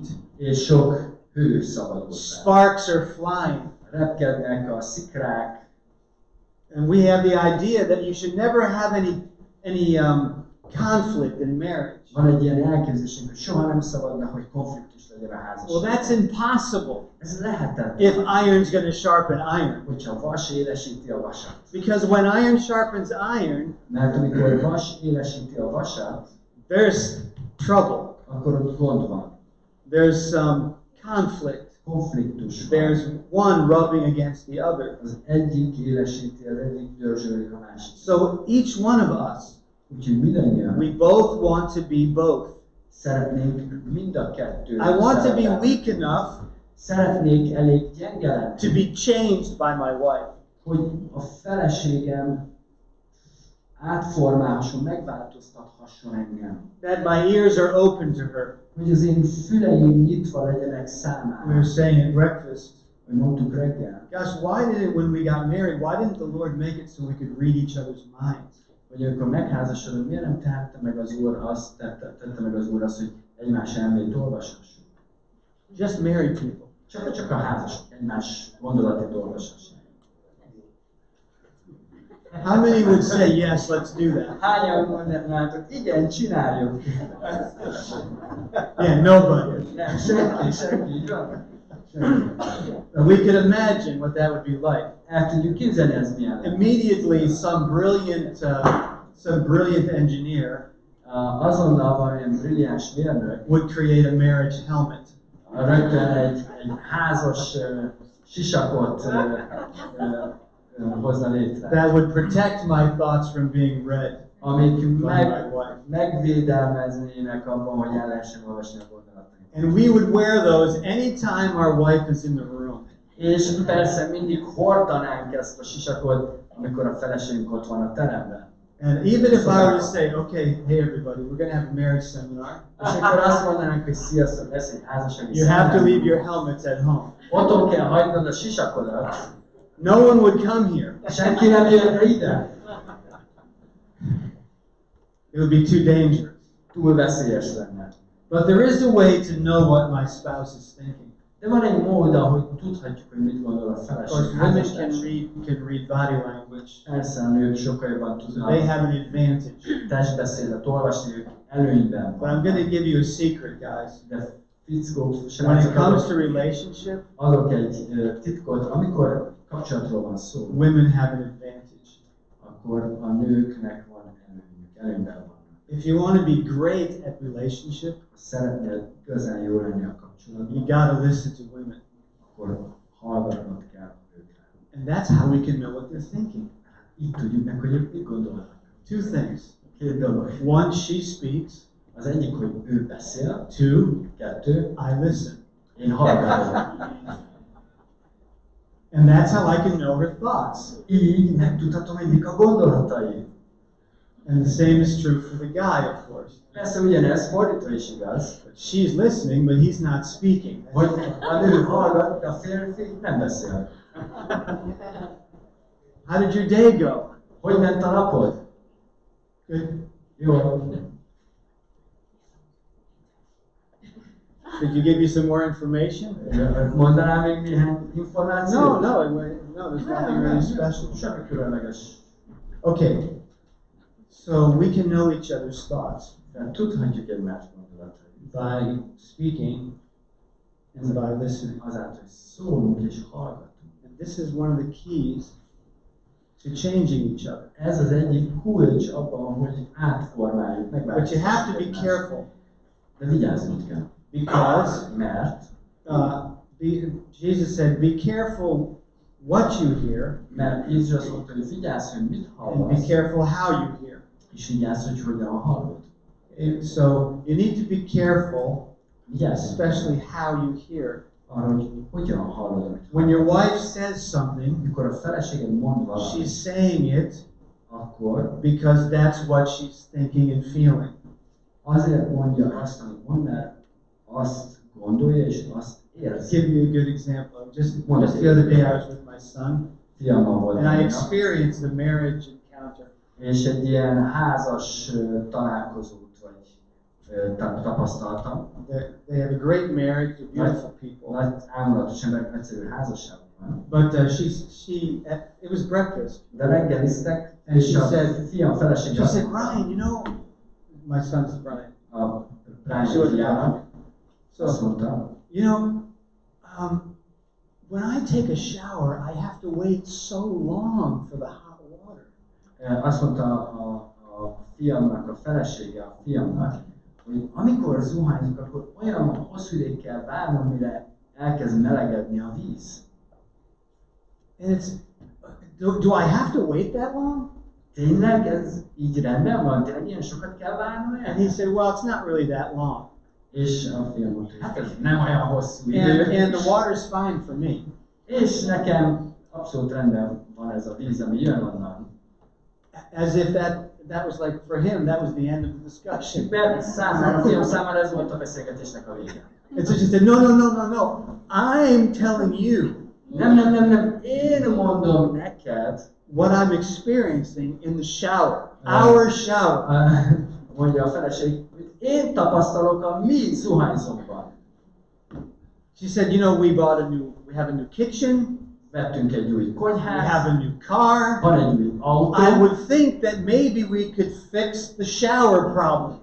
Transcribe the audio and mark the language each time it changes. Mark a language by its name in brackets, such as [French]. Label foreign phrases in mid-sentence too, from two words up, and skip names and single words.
[Hungarian] És sok hő szabadul fel. [English] Sparks are flying. [Hungarian] Repkednek a szikrák. [English] And we have the idea that you should never have any conflict in marriage. [Hungarian] Van egy ilyen elképzelésünk, hogy soha nem szabadna, hogy konfliktus legyen a házasságban. [English] Well, that's impossible [Hungarian] Ez lehetetlen. [English] if iron's going to sharpen iron. [Hungarian] Hogyha vas élesíti a vasat. [English] Because when iron sharpens iron, [Hungarian] Mert amikor vas élesíti a vasat, [English] there's trouble. [Hungarian] akkor ott gond van. [English] There's some conflict. [Hungarian] Konfliktus van. [English] There's one rubbing against the other. [Hungarian] Az egyik élesíti, az egyik dörzsölik a másik. [English] So each one of us, [Hungarian] Úgyhogy mindannyian [English] we both want to be both. [Hungarian] szeretnénk mind a kettőt. [English] I want to be [Hungarian] szerepelni. [English] weak enough [Hungarian] Szeretnék elég gyenge lenni, [English] to be changed by my wife. [Hungarian] hogy a feleségem átformálhasson, megváltoztathasson engem. [English] That my ears are open to her. [Hungarian] Hogy az én füleim nyitva legyenek [English] We [Hungarian] számára. [English] were saying at breakfast, [Hungarian] Hogy mondtuk reggel, [English] gosh, why did it, when we got married, why didn't the Lord make it so we could read each other's minds? [Hungarian] hogy amikor megházasodunk, miért nem tette meg az Úr azt, tette meg az Úr azt, hogy egymás elmét olvashassuk. [English] Just married people. [Hungarian] Csak a házasok egymás gondolatit olvashassák. [English] How many would say, yes, let's do that? [Hungarian] Hányan mondanátok, igen, csináljuk. [English] Yeah, nobody. [Hungarian] Nem, senki, így van. Senki. [English] We could imagine what that would be like. [Hungarian] El tudjuk képzelni, ez milyen. [English] Immediately, some brilliant engineer [Hungarian] Azonnal valamilyen brilliáns mérnök [English] would create a marriage helmet. [Hungarian] rögtön egy házas sisakot hozna létre, [English] That would protect my thoughts from being read [Hungarian] amik [English] by my wife. [Hungarian] megvédelmeznének abban, hogy el lehessen olvasni a gondolatainkat. [English] And we would wear those anytime our wife is in the room. [Hungarian] És persze mindig hordanánk ezt a sisakot, amikor a feleségünk ott van a teremben. [English] And even if I were to say, okay, hey everybody, we're going to have a marriage seminar. [Hungarian] És akkor azt mondanánk, hogy sziasztok, lesz egy házassági [English] You have to [Hungarian] szeminárium. [English] leave your helmets at home. [Hungarian] Otthon kell hagynod a sisakodat. [English] No one would come here. [Hungarian] Senki nem jönne ide. [English] It would be too dangerous. [Hungarian] Túl veszélyes lenne. [English] But there is a way to know what my spouse is thinking. [Hungarian] De van egy mód, ahogy tudhatjuk, hogy mit gondol a [English] Of course, [Hungarian] feleség. [English] women can [Hungarian] Házastárs. [English] read body language. [Hungarian] Persze a nők sokkal jobban [English] So [Hungarian] tudnak [English] they have an advantage. [Hungarian] testbeszédet olvasni, ők előnyben [English] But I'm going to give you a secret, guys. [Hungarian] De fickók, [English] When it [Hungarian] srácok, [English] comes to relationship, [Hungarian] adok egy titkot, amikor kapcsolatról van szó, [English] women have an advantage. [Hungarian] akkor a nőknek van előnyük, előnyben vannak. [English] If you want to be great at relationship, [Hungarian] Ha szeretnél igazán jó lenni a [English] you [Hungarian] kapcsolatban, [English] got to listen to women. [Hungarian] akkor hallgatnod kell őkre. [English] And that's how we can know what they're thinking. [Hungarian] Így tudjuk meg, hogy ők mit gondolnak. [English] Two things. [Hungarian] Két dolog. [English] One, she speaks. [Hungarian] Az egyik, hogy ő beszél. [English] Two, [Hungarian] Kettő, [English] I listen. [Hungarian] én hallgatom. [English] And that's how I can know her thoughts. [Hungarian] Így megtudhatom, hogy mik a gondolatai. [English] And the same is true for the guy, of course. [Hungarian] Persze ugyanez fordítva is igaz, [English] She's listening, but he's not speaking. [Hungarian] hogy a nő hallgat, de a férfi nem beszél. [English] How did your day go? [Hungarian] Hogy ment a napod? [English] Good. [Hungarian] Jó. [English] Could you give you some more information? [Hungarian] Mondanám még néhány információt? [English] No, there's nothing really special. [Hungarian] Semmi különleges. [English] Okay, so we can know each other's thoughts [Hungarian] Tehát tudhatjuk egymás gondolatait. [English] by speaking and by listening. [Hungarian] Azáltal, hogy szólunk és hallgatunk. [English] And this is one of the keys to changing each other. [Hungarian] Ez az egyik kulcs abban, hogy átformáljuk, megváltoztatjuk. [English] But you have to be [Hungarian] egymást. [English] careful [Hungarian] De vigyáznunk kell. [English] because [Hungarian] Mert [English] Jesus said, "Be careful what you hear, [Hungarian] Mert Jézus azt mondta, hogy vigyázz, hogy mit [English] and be [Hungarian] hallasz, [English] careful how you hear." [Hungarian] és vigyázz, hogy hogyan hallod. [English] And so you need to be careful, [Hungarian] Vigyázz, [English] especially how you hear. [Hungarian] arra, hogy hogyan hallod, amit [English] When your [Hungarian] hallasz. [English] wife says something, [Hungarian] Mikor a feleséged mond valamit, [English] she's saying it [Hungarian] akkor [English] because that's what she's thinking and feeling. [Hungarian] azért mondja azt, amit mond, mert azt gondolja és azt [English] I'll [Hungarian] érzi. [English] give you a good example. Just the other day I was with my son, [Hungarian] Fiammal volt [English] and I [Hungarian] tegnap, [English] experienced a marriage encounter. [Hungarian] és egy ilyen házas találkozót vagy tapasztaltam. [English] They have a great marriage, they're beautiful people. [Hungarian] Nagy ámulatos emberek, nagyszerű házasság van. [English] But it was breakfast. [Hungarian] De reggeliztek, [English] And [Hungarian] és [English] she [Hungarian] a [English] said- [Hungarian] fiam felesége [English] She [Hungarian] azt [English] said, [Hungarian] mondta, [English] "Ryan, you know," my son's Brian. [Hungarian] a [English] She [Hungarian] Brian [English] was [Hungarian] fiának, azt [English] So, [Hungarian] mondta, [English] you know, when I take a shower, I have to wait so long for the hot water. [Hungarian] azt mondta a fiamnak, a felesége a fiamnak, hogy amikor zuhányzik, akkor olyan hosszú ideig kell várnom, mire elkezd melegedni a víz. [English] And do I have to wait that long? [Hungarian] Tényleg ez így rendben van? Tényleg ilyen sokat kell várnom [English] And he [Hungarian] el? [English] said, well, it's not really that long. [Hungarian] És a fiam mondta, hogy hát ez nem olyan hosszú idő. [English] And the water's fine for me. [Hungarian] És nekem abszolút rendben van ez a víz, ami jön onnan. [English] As if that was like, for him, that was the end of the discussion. [Hungarian] Mert számára, a fiam számára ez volt a beszélgetésnek a vége. [English] And so she said, no. I'm telling you [Hungarian] Nem. Én mondom neked, [English] what I'm experiencing in the shower, our shower. [Hungarian] mondja a feleség, hogy én tapasztalok a mi zuhányzónkban. [English] She said, we have a new kitchen, [Hungarian] Vettünk egy új [English] we [Hungarian] konyhát, [English] have a new car. [Hungarian] van egy új autó. [English] I would think that maybe we could fix the shower problem.